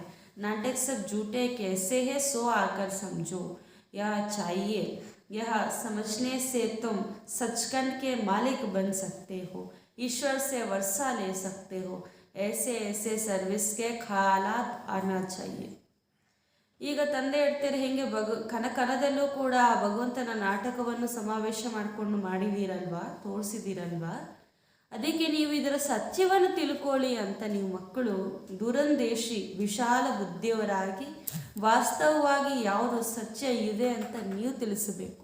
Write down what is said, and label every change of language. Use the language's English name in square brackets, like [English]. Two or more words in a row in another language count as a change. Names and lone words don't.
[Hindi] नाटक सब झूठे कैसे है सो आकर समझो. यह चाहिए. यह समझने से तुम सचखंड के मालिक बन सकते हो, ईश्वर से वर्षा ले सकते हो. ऐसे ऐसे सर्विस के ख्यालात आना चाहिए. [Kannada] ಈಗ ತಂದೆ ಹೇಳ್ತಾರೆ, ಹೇಗೆ ಕನಕನದಲ್ಲೂ ಕೂಡ ಭಗವಂತನ ನಾಟಕವನ್ನು ಸಮಾವೇಶ ಮಾಡಿಕೊಂಡು ಮಾಡಿದ್ದೀರಲ್ವಾ, ತೋರಿಸಿದ್ದೀರಲ್ವಾ, ಅದಕ್ಕೆ ನೀವು ಇದರ ಸತ್ಯವನ್ನು ತಿಳ್ಕೊಳ್ಳಿ ಅಂತ ನೀವು ಮಕ್ಕಳು ದುರಂದೇಶಿ ವಿಶಾಲ ಬುದ್ಧಿಯವರಾಗಿ ವಾಸ್ತವವಾಗಿ ಯಾವುದು ಸತ್ಯ ಇದೆ ಅಂತ ನೀವು ತಿಳಿಸಬೇಕು.